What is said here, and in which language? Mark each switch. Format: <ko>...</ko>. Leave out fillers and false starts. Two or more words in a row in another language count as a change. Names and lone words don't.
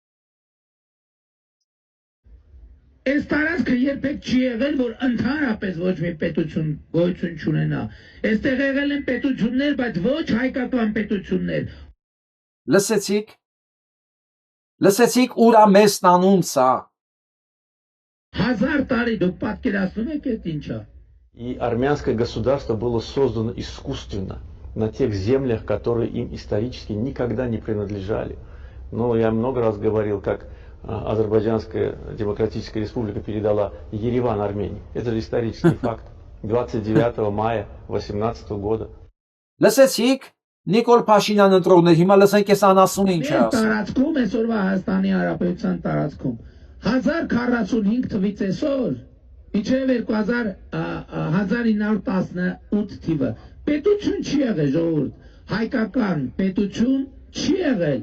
<hy>Այս տարածքը երբեք չի եղել, որ ընդհանրապես ոչ մի պետություն գոյություն չունենա։ Այստեղ եղել են պետություններ, բայց ոչ հայկական պետություններ։ Լսեցիք ուր է մեզ տանում սա։ 1000 տարի դուք պատկերացնում եք այդ ինչա։</hy> <ru>И армянское государство было создано искусственно на тех землях, которые им исторически никогда не принадлежали. Но я много раз говорил, как Азербайджанская демократическая республика передала Ереван Армении. Это же исторический факт. 29 мая 18 года.</ru> <hy>Լսեցիք Նիկոլ Փաշինյան ընտրողներ հիմա լսենք այս անասունը ինչ է ասում։ Տարածքում այսօրվա Հայաստանի Հանրապետության տարածքում 1045 թվից այսօր իջև 1918 թիվը պետություն չի եղել ժողովուրդ հայկական պետություն չի եղել</hy>